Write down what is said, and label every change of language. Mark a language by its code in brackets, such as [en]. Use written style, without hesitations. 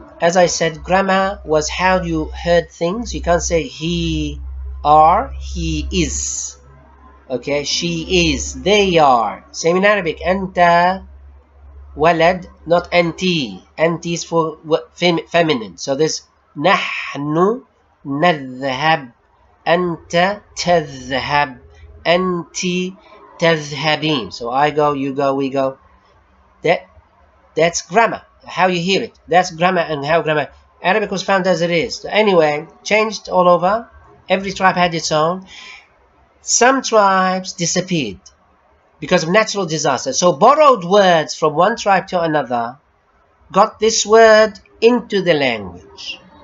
[en] As I said, grammar was how you heard things. You can't say he are, he is. Okay, she is, they are. Same in Arabic, [ar] أنت ولد, [en] not أنتي. أنتي is for feminine. So there's [ar] نحن نذهب, أنت تذهب, أنتِ تذهبين. [en] So I go, you go, we go. That's grammar, how you hear it. That's grammar and how grammar. Arabic was found as it is. So anyway, changed all over. Every tribe had its own. Some tribes disappeared because of natural disaster. So borrowed words from one tribe to another got this word into the language.